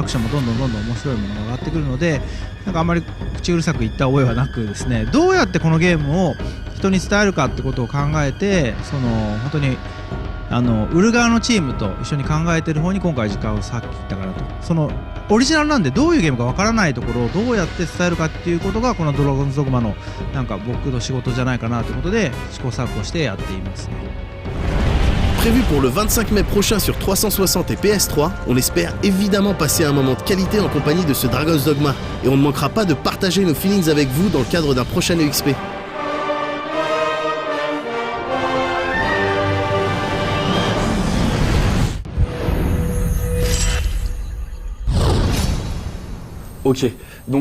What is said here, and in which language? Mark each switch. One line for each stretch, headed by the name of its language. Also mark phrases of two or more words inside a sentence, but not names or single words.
Japanese: クションもどんどん面白いものが上がってくるので、なんかあんまり口うるさく言った覚えはなくですね、どうやってこのゲームを人に伝えるかってことを考えて、本当に売る側のチームと一緒に考えてる方に今回時間を割いたからと、オリジナルなんでどういうゲームかわからないところをどうやって伝えるかっていうことがこのドラゴンズドグマのなんか僕の仕事じゃないかなということで試行錯誤してやっていますね。
French: Prévu pour le 25 mai prochain sur 360 et PS3, on espère évidemment passer un moment de qualité en compagnie de ce Dragon's Dogma, et on ne manquera pas de partager nos feelings avec vous dans le cadre d'un prochain EXP. Ok, donc...